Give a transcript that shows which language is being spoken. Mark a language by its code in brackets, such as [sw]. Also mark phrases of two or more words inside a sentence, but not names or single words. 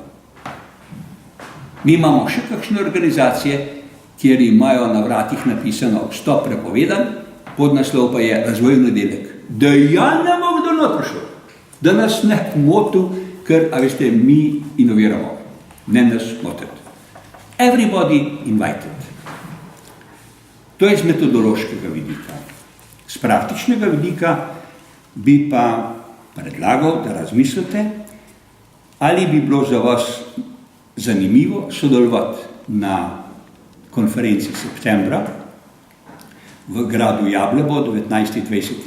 [sl] Mi imamo še kakšne organizacije, kjer imajo na vratih napisano vstop prepovedan, podnaslov pa je razvojni delek. Da ja ne bo kdo notrišel, da nas ne motil, ker, a veste, mi inoviramo, ne nas motiti. [en] Everybody invited. [sl] To je z metodološkega vidika. Z praktičnega vidika bi pa predlagal, da razmislite, ali bi bilo za vas zanimivo sodelovati na konferenci septembra v gradu Jablebo, 19.20.